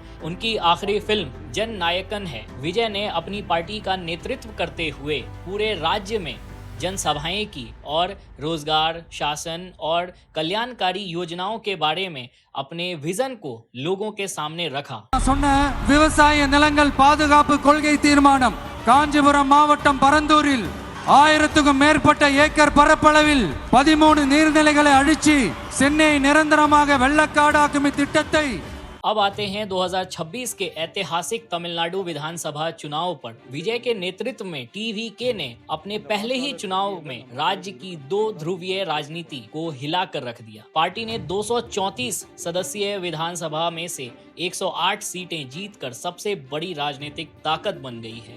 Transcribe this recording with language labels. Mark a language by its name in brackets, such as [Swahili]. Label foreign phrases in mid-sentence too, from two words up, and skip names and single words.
[Hindi] उनकी आखिरी फिल्म जन नायकन है। विजय ने अपनी पार्टी का नेतृत्व करते हुए पूरे राज्य में जनसभाएं की और रोजगार, शासन और कल्याणकारी योजनाओं के बारे में अपने विजन को लोगों के सामने रखा। [Tamil] சொன்ன விவசாய நிலங்கள் பாதுகாப்பு கொள்கை தீர்மானம் காஞ்சிபுரம் மாவட்டம் பரந்தூரில் 1000க்கும் மேற்பட்ட ஏக்கர் பரப்பளவில் 13 நீர்நிலைகளை அழிச்சு சென்னை நிரந்தரமாக வெள்ளக்காடாக்கும் திட்டத்தை। [Hindi] अब आते हैं 2026 के ऐतिहासिक तमिलनाडु विधानसभा चुनाव पर। विजय के नेतृत्व में TVK ने अपने पहले ही चुनाव में राज्य की 2 ध्रुवीय राजनीति को हिलाकर रख दिया। पार्टी ने 234 सदस्यीय विधानसभा में से 108 सीटें जीतकर सबसे बड़ी राजनीतिक ताकत बन गई है।